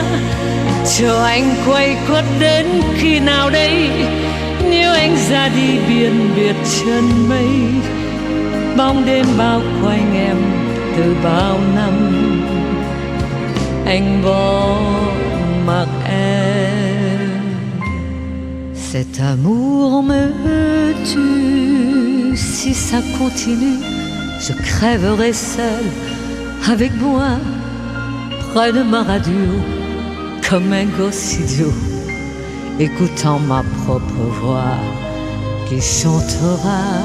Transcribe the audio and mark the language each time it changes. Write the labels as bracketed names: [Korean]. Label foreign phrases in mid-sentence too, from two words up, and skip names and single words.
[Vietnamese] Chờ anh quay quất đến khi nào đây, nếu anh ra đi biển biệt chân mây. Bóng đêm bao quanh em từ bao năm, anh bỏ mặc em. [French] Cet amour me tue, si ça continue, je crèverai seule avec moi, près de ma radio, comme un gosse idiot, écoutant ma propre voix qui chantera.